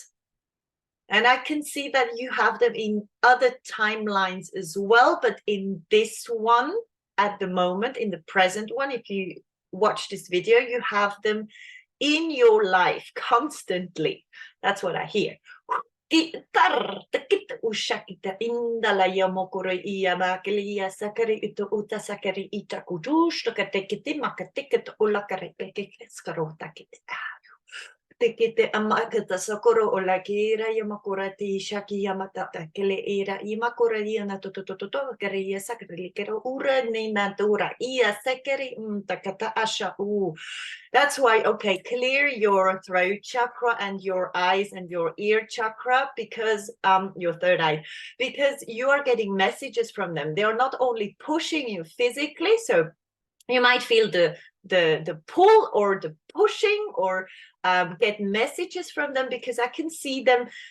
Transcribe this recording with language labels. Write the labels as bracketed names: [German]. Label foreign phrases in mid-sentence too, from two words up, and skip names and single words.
[English] And I can see that you have them in other timelines as well, but in this one at the moment, in the present one, if you watch this video, you have them in your life constantly. That's what I hear. Tekete amakata sakoro o la kira yamakura ti shaki yamata kele era yamakura yana to kere ya sakri kero ura ne natura ia sekeri takata asha u. That's why, okay, clear your throat chakra and your eyes and your ear chakra, because your third eye, because you are getting messages from them. They are not only pushing you physically, so you might feel the pull or the pushing, or get messages from them, because I can see them.